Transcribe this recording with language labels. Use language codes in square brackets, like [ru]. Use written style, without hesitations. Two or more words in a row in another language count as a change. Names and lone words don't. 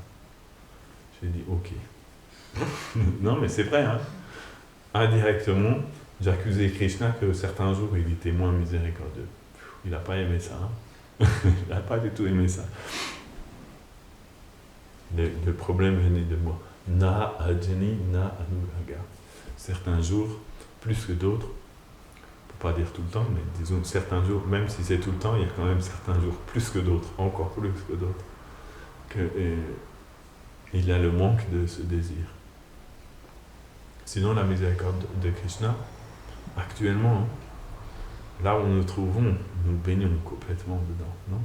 [fr] J'ai dit, ok. Non, mais c'est vrai, hein. Indirectement, j'accusais Krishna que certains jours, il était moins miséricordieux. Il n'a pas aimé ça, hein. Il n'a pas du tout aimé ça. Le problème venait de moi. [sa] न अजनि न अनुराग. [fr] Certains jours, plus que d'autres, on ne peut pas dire tout le temps, mais disons certains jours, même si c'est tout le temps, il y a quand même certains jours plus que d'autres, encore plus que d'autres, il y a le manque de ce désir. Sinon, la miséricorde de Krishna, actuellement, là où nous nous trouvons, nous baignons complètement dedans, non?